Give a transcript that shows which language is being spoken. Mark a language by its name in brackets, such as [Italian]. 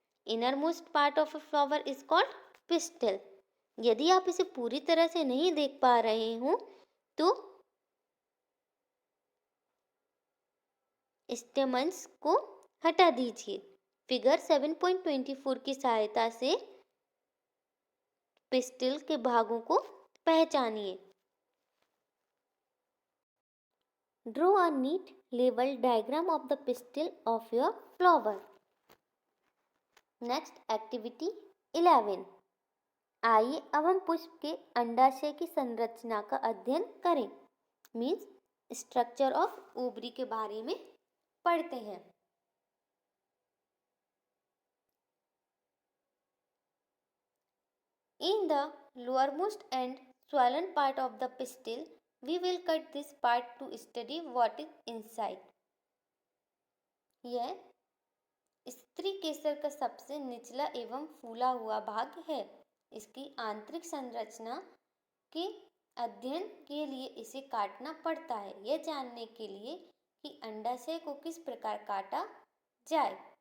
[English] Innermost part of a flower is called pistil. [Hindi] यदि आप इसे पूरी तरह से नहीं देख पा रहे हो तो स्टेमन्स को हटा दीजिए। फिगर 7.24 की सहायता से पिस्टिल के भागों को पहचानिए। [English] Draw a neat label diagram of the pistil of your flower. Next activity 11. [Hindi] आइए अब हम पुष्प के अंडाशय की संरचना का अध्ययन करें। [English] means structure of ovary [Hindi] के बारे में पढ़ते हैं। [English] In the lowermost and swollen part of the pistil, we will cut this part to study what is inside. [Hindi] यह स्त्री केसर का सबसे निचला एवं फूला हुआ भाग है। इसकी आंतरिक संरचना के अध्ययन के लिए इसे काटना पड़ता है, यह जानने के लिए कि अंडाशय को किस प्रकार काटा जाए।